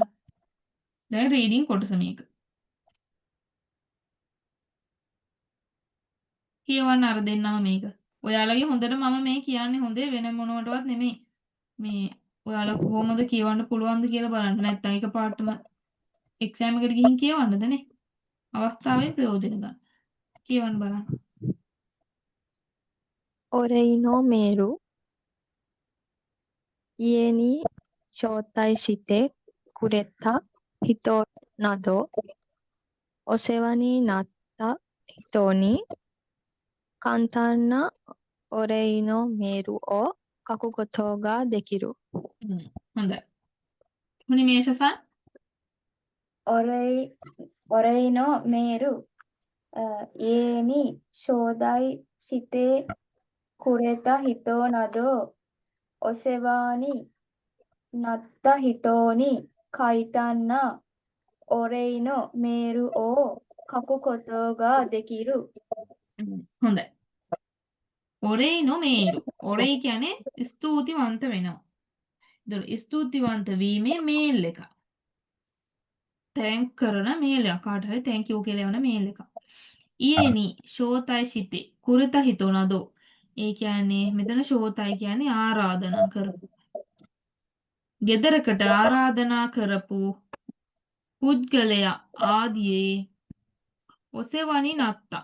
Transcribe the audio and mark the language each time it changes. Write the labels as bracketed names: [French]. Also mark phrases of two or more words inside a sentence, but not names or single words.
[Sinhala] දැන් රීඩින් කොටස මේක. කියවන්න අර දෙන්නම මේක. ඔයාලගේ හොඳට මම මේ කියන්නේ හොඳේ වෙන මොනවටවත් නෙමෙයි. මේ ඔයාලා කොහොමද කියවන්න පුළුවන්ද කියලා බලන්න. නැත්නම් එකපාරටම එක්සෑම් එකට ගිහින් කියවන්නද නේ? අවස්ථාවේ ප්‍රයෝජන ගන්න. කියවන්න බලන්න. [Japanese] 俺のメール、家に招待してくれた人など、お世話になった人に簡単なお礼のメールを書くことができる。 [Sinhala] හොඳයි. මුනිමේෂさん [Japanese] お礼のメール、家に招待してくれた人など、お世話になった人に簡単なお礼のメールを書くことができる。 [Sinhala] හොඳයි. [Japanese] お礼のメール. [Sinhala] ඔරේ කියන්නේ ස්තුතිවන්ත වෙනවා. ඒතකොට ස්තුතිවන්ත වීමේ මේල් එක. තැන්ක් කරන මේල් එක. කාට හරි [English] thank you [Sinhala] කියලා යවන මේල් එක. [Japanese] 家に招待してくれた人など. [Sinhala] ඒ කියන්නේ මෙතන ෂෝතයි කියන්නේ ආරාධනා කරපු. ගෙදරකට ආරාධනා කරපු පුද්ගලයා ආදියේ [Japanese] お世話になった.